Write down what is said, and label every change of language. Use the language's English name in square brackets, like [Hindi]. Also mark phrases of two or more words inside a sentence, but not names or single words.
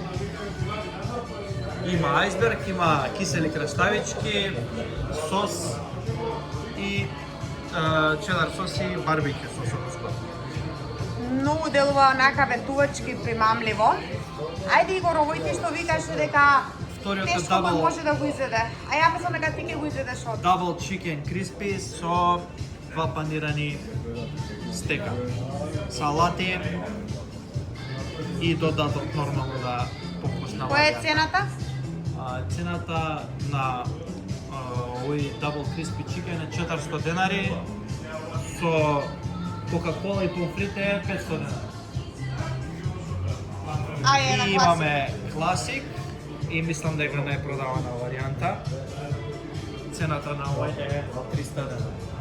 [Macedonian] Има ајсберг, има кисели краставички, сос и чедар сос и барбекю сос. Многу делува онака ветувачки примамливо. Ајде Игор, овој ти што викаше дека Вториот е тешко го дабл- може да го изеде. А ја мислам дека ти ќе го изедеш од. [English] Double chicken crispy [Macedonian] со два панирани стека. Салати и додаток нормално да покусна. Која е цената? Цената на овој [English] double crispy chicken [Macedonian] е 400 денари, со Кока-кола и помфрите е 500 денари. А е на И класик. имаме класик и мислам дека не е продавана варијанта. Цената на овој е 300 денари.